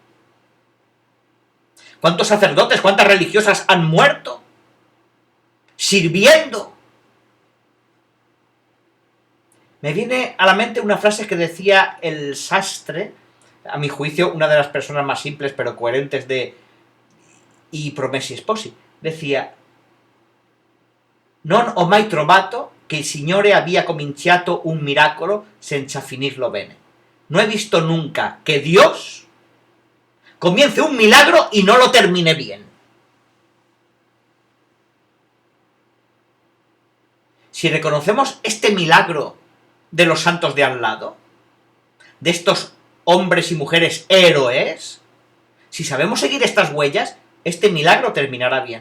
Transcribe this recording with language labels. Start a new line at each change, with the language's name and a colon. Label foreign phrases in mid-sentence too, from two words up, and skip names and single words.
Spanish: ¿Cuántos sacerdotes, cuántas religiosas han muerto? Sirviendo. Me viene a la mente una frase que decía el sastre, a mi juicio una de las personas más simples pero coherentes de I Promessi Sposi.
Italian: Decía: non ho mai trovato che il Signore abbia cominciato un miracolo senza finirlo bene.
Spanish: no he visto nunca que Dios comience un milagro y no lo termine bien. Si reconocemos este milagro de los santos de al lado, de estos hombres y mujeres héroes, si sabemos seguir estas huellas, este milagro terminará bien.